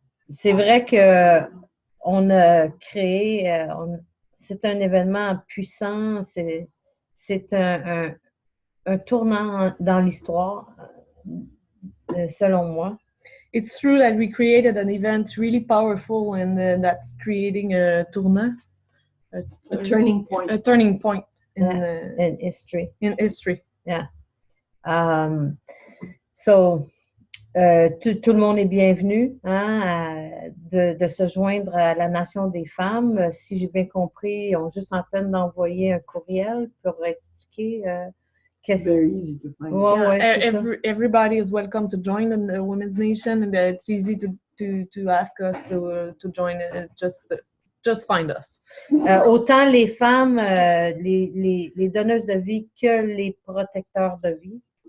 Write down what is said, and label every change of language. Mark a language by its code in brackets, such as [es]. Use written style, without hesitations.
[fr] C'est vrai que on a créé, c'est un événement puissant, c'est un tournant dans l'histoire, selon moi. [en] It's true that we created an event really powerful and that's creating a tournant. A turning point. A turning point in history. In history. Yeah. [fr] So, tout le monde est bienvenu de se joindre à la Nation des femmes. Si j'ai bien compris, ils ont juste en peine d'envoyer un courriel pour expliquer qu'est-ce [en] Very easy to find. Everybody is welcome to join the Women's Nation, and it's easy to ask us to join. Just find us. [fr] Autant les femmes, les donneuses de vie que les protecteurs de vie.